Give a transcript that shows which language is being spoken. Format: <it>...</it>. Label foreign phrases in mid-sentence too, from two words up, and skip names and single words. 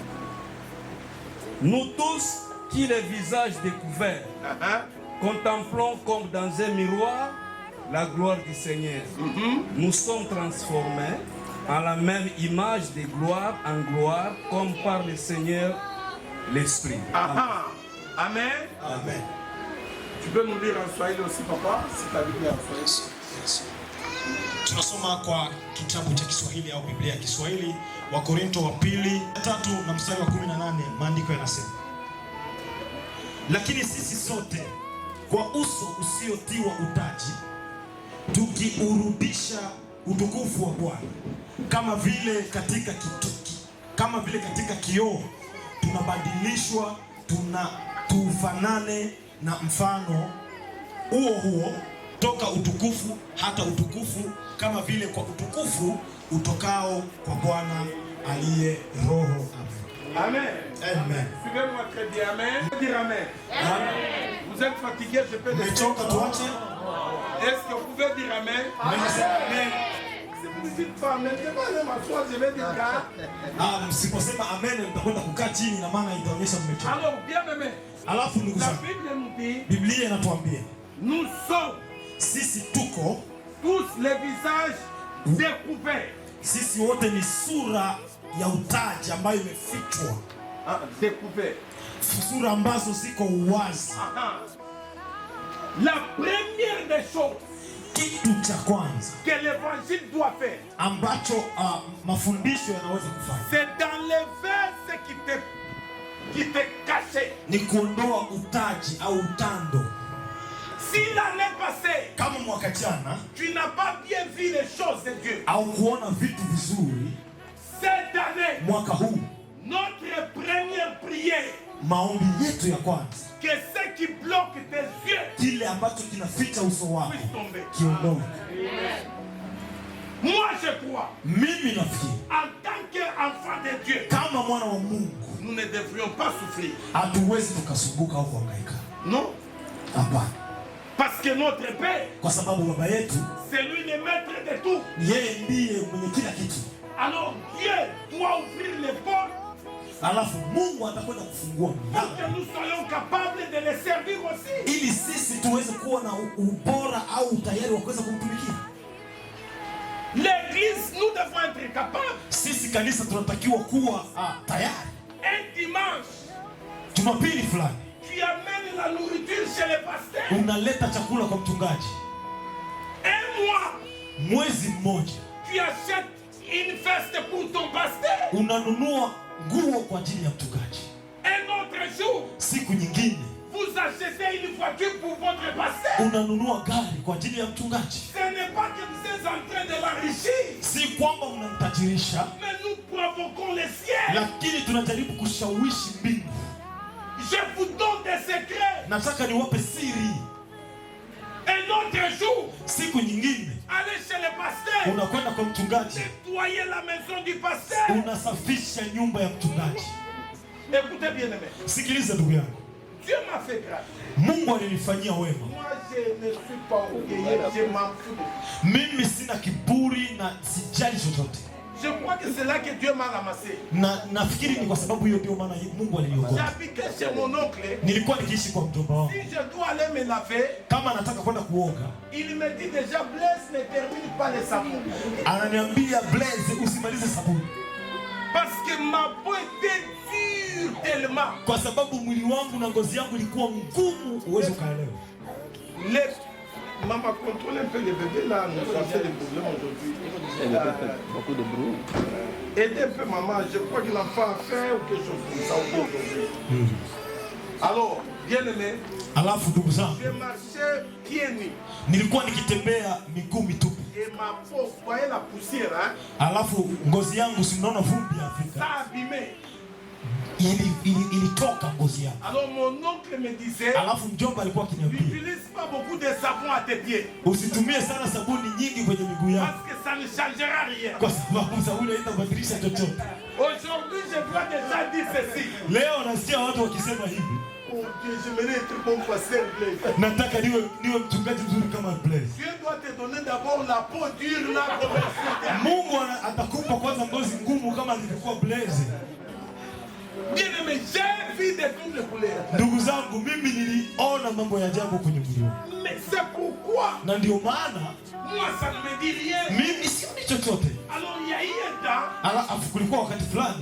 <fr>Nous tous qui les visages découverts, contemplons comme dans un miroir la gloire du Seigneur. Nous sommes transformés en la même image de gloire en gloire, comme par le Seigneur l'Esprit. Amen. Amen. Tu peux nous lire en Swahili aussi, papa, si tu as Biblia en Swahili.</fr> <sw>Tunasoma kwa kitabu cha Kiswahili au Biblia ya Kiswahili, Wakorintho wa pili 3 na mstari wa 18, maandiko yanasema: lakini sisi sote kwa uso usiotiwa utaji tukiurudisha utukufu wa Bwana kama vile katika kioo tunabadilishwa tufanane na mfano huo huo toka utukufu hata utukufu, kama vile kwa utukufu utokao kwa Bwana aliye Roho. Amen. Amen.</sw> <fr>Suivez-moi très bien. Amen. Dire amen. Amen. Vous êtes fatigué, je peux le dire. Est-ce que vous pouvez dire amen? Amen. Si vous ne dites pas amen, je vais aller m'asseoir, je vais dire car.</fr> <sw>Msiposema amen mtakwenda kukaa chini na maana itaonyesha mmechoka.</sw> <fr>Alors, bien aimé.</fr> <sw>Alafu ndugu</sw> <fr>La</fr> <sw>zangu,</sw> <fr>Bible nous dit,</fr> <sw>Biblia inatuambia</sw> <fr>nous sommes</fr> <sw>sisi tuko</sw> <fr>tous les visages découverts.</fr> <sw>Sisi wote ni sura ya utaji ambayo imefichwa.</sw> <fr>Découvert.</fr> <sw>Sura ambazo ziko uwazi.</sw> <fr>La première des choses</fr> <sw>kitu cha kwanza</sw> <fr>que l'évangile doit faire,</fr> <sw>ambacho mafundisho yanaweza kufanya,</sw> <fr>c'est d'enlever ce qui te cachait.</fr> <sw>Ni kuondoa utaji au utando.</sw> <fr>Si l'année passée,</fr> <sw>kama mwaka jana,</sw> <fr>tu n'as pas bien vu les choses de Dieu,</fr> <sw>au kuona vitu vizuri,</sw> <fr>cette année,</fr> <sw>mwaka huu,</sw> <fr>notre première prière,</fr> <sw>maombi yetu ya kwanza,</sw> <fr>que ce qui bloque tes yeux,</fr> <sw>kile ambacho kinaficha uso wako,</sw> <fr>puisse tomber.</fr> <sw>kiondoke.</sw> <fr>Moi je crois,</fr> <sw>mimi nafikiri,</sw> <fr>en tant qu'enfant de Dieu,</fr> <sw>kama mwana wa Mungu,</sw> <fr>nous ne devrions pas souffrir.</fr> <sw>Hatuwezi tukasumbuka au kuhangaika.</sw> <fr>Non.</fr> <sw>Hapana.</sw> <fr>Parce que notre Père,</fr> <sw>kwa sababu baba yetu,</sw> <fr>c'est lui le maître de tout.</fr> <sw>Yeye ndiye mwenye kila kitu.</sw> <fr>Alors Dieu doit ouvrir les portes.</fr> <sw>Alafu Mungu atakwenda kufungua</sw> <fr>pour que nous soyons capables de les servir aussi.</fr> <sw>Ili sisi tuweze kuwa na ubora au utayari wa kuweza kumtumikia.</sw> <fr>L'église, nous devons être capables.</fr> <sw>Sisi kanisa tunatakiwa kuwa tayari.</sw> <fr>Un dimanche,</fr> <sw>Jumapili fulani,</sw> <fr>tu amènes la nourriture chez le pasteur.</fr> <sw>Unaleta chakula kwa mchungaji.</sw> <fr>Un mois,</fr> <sw>mwezi mmoja,</sw> <fr>tu achètes une veste pour ton pasteur.</fr> <sw>Unanunua nguo kwa ajili ya mchungaji.</sw> <fr>Un autre jour,</fr> <sw>siku nyingine,</sw> <fr>vous achetez une voiture pour votre pasteur.</fr> <sw>Unanunua gari kwa ajili ya mchungaji.</sw> <fr>Ce n'est pas que vous êtes en train de l'enrichir.</fr> <sw>Si kwamba unamtajirisha,</sw> <fr>mais nous provoquons les ciels.</fr> <sw>Lakini tunajaribu kushawishi mbingu.</sw> <fr>Je vous donne des secrets.</fr> <sw>Nataka niwape siri.</sw> <fr>Un autre jour,</fr> <sw>siku nyingine,</sw> <fr>allez chez le pasteur.</fr> <sw>Unakwenda kwa mchungaji.</sw> <fr>Nettoyer la maison du pasteur.</fr> <sw>Unasafisha nyumba ya mchungaji.</sw> <fr>Écoutez bien aimé.</fr> <sw>Sikiliza ndugu yangu.</sw> <fr>Dieu m'a fait grâce.</fr> <sw>Mungu alinifanyia wema.</sw> <fr>Moi je ne suis pas orgueilleux, je m'en fous.</fr> <sw>Mimi sina kiburi na sijali chochote.</sw> <fr>Je crois que c'est là que Dieu m'a ramassé.</fr> <sw>Na nafikiri ni kwa sababu hiyo ndio maana Mungu aliniokota.</sw> <fr>J'habitais chez mon oncle.</fr> <sw>Nilikuwa nikiishi kwa mjomba wangu.</sw> <fr>Si je dois aller me laver,</fr> <sw>kama nataka kwenda kuoga,</sw> <fr>il me dit déjà Blaise ne termine pas les savons.</fr> <sw>Ananiambia Blaise usimalize sabuni.</sw> <fr>Parce que ma peau était dure tellement.</fr> <sw>Kwa sababu mwili wangu na ngozi yangu ilikuwa ngumu, uweze ukaelewa.</sw> <fr>Maman, contrôle un peu les bébés là, nous avons fait des problèmes aujourd'hui. Beaucoup de bruit. Aidez un peu maman, je crois que l'enfant a faim ou quelque chose comme ça aujourd'hui. Alors, bien aimé,</fr> <sw>alafu ndugu zangu,</sw> <fr>je marchais pieds nus.</fr> <sw>Nilikuwa nikitembea miguu mitupu.</sw> <fr>Et ma peau, vous voyez la poussière, hein?</fr> <sw>Alafu ngozi yangu si mnaona vumbi ya Afrika.</sw> <fr>Ça abîmait.</fr> <sw>Ilitoka ngozi yangu.</sw> <fr>Alors mon oncle me disait,</fr> <sw>alafu mjomba alikuwa akiniambia,</sw> <fr>n'utilise pas beaucoup de savon à tes pieds.</fr> <sw>Usitumie sana sabuni nyingi kwenye miguu yako.</sw> <fr>Parce que ça ne changera rien.</fr> <sw>Kwa sababu sabuni haitabadilisha chochote.</sw> <fr>Aujourd'hui, je dois déjà dire ceci.</fr> <sw>Leo nasikia watu wakisema hivi.</sw> <fr>bon Dieu, j'aimerais être bon pasteur Blaise.</fr> <sw>Nataka niwe mchungaji mzuri kama Blaise.</sw> <fr>Dieu doit te donner d'abord la peau dure là comme ça.</fr> <sw>Mungu atakupa kwanza ngozi ngumu kama alivyokuwa Blaise.</sw> <fr>Bien-aimé, j'ai vu de toutes les couleurs.</fr> <sw>Ndugu zangu, mimi niliona mambo ya ajabu kwenye mlio.</sw> <fr>Mais c'est pourquoi</fr> <sw>Na ndio maana</sw> <fr>moi ça ne me dit rien.</fr> <sw>mimi sioni chochote.</sw> <fr>Alors il y a eu un temps,</fr> <sw>Alafu kulikuwa wakati fulani</sw>